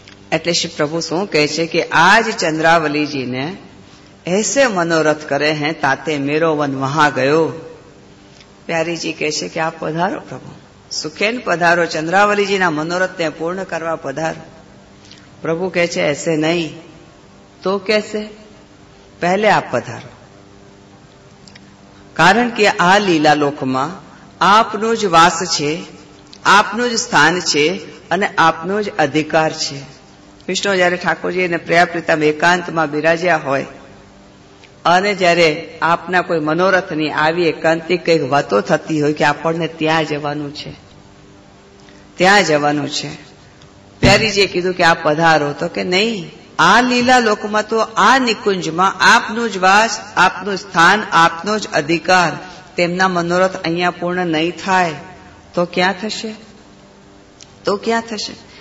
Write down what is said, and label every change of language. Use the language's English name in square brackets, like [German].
[Gujarati] એટલે શ્રી પ્રભુ શું કહે છે કે આજ ચંદ્રાવલીજીને [Braj] ऐसे मनोरथ करे हैं ताते मेरो वन वहां गयो. [Gujarati] प्यारीजी કહે છે કે આપ પધારો પ્રભુ, સુખેન પધારો, ચંદ્રાવલીજીના મનોરથને પૂર્ણ કરવા પધારો. [Hindi] प्रभु [Gujarati] કહે છે [Hindi] ऐसे नहीं तो कैसे, पहले आप पधारो. [Gujarati] કારણ કે આ લીલા લોકમાં આપનો જ વાસ છે, આપનું જ સ્થાન છે અને આપનો જ અધિકાર છે. વિષ્ણુ જયારે ઠાકોરજી અને પ્રિયાપ્રીતમ એકાંતમાં બિરાજ્યા હોય અને જયારે આપના કોઈ મનોરથની આવી એકાંતિક કંઈક વાતો થતી હોય કે આપણને ત્યાં જવાનું છે, ત્યાં જવાનું છે, પ્યારીજીએ કીધું કે આપ પધારો, તો કે નહીં, આ લીલા લોકમાં તો આ નિકુંજમાં આપનું જ વાસ, આપનું સ્થાન, આપનો જ અધિકાર, તેમના મનોરથ અહીંયા પૂર્ણ નહીં થાય તો ક્યાં થશે? તો ક્યાં થશે?